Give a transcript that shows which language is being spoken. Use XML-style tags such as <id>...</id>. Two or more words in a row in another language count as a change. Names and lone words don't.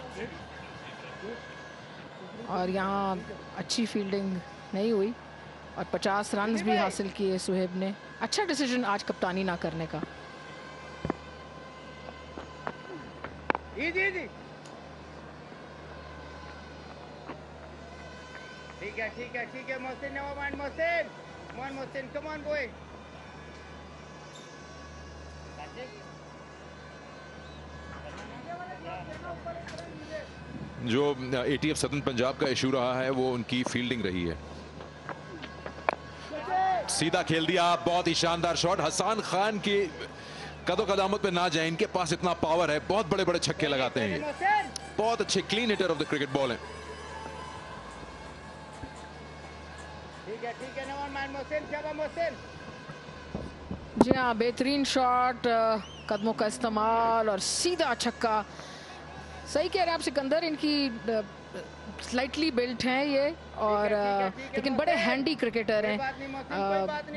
<ur>اور یہاں اچھی فیلڈنگ نہیں ہوئی اور 50 رن بھی حاصل کیے سہیب نے. اچھا ڈسیژن آج کپتانی نہ کرنے کا. ٹھیک ہے محسن,</ur> <en>never mind मोहसिन, come on मोहसिन, come on boy।</en> <ur>جو ATF سدن پنجاب کا ایشو رہا ہے وہ ان کی فیلڈنگ رہی ہے. سیدھا کھیل دیا، بہت ہی شاندار شاٹ. حسن خان کی قدو قامت پہ نہ جائے، ان کے پاس اتنا پاور ہے، بہت بڑے بڑے چھکے لگاتے ہیں یہ. بہت اچھے</ur> <en>clean hitter of the cricket ball है।</en> <ur>ٹھیک ہے</ur> <en>never mind</en> <ur>محسن، شاباش محسن. جی ہاں، بہترین شاٹ، قدموں کا استعمال اور سیدھا چھکا. صحیح کہہ رہے ہیں آپ سکندر، ان کی</ur> <en>slightly built</en> <ur>ہیں یہ اور لیکن بڑے</ur> <en>handy cricketer</en> <ur>ہیں.</ur>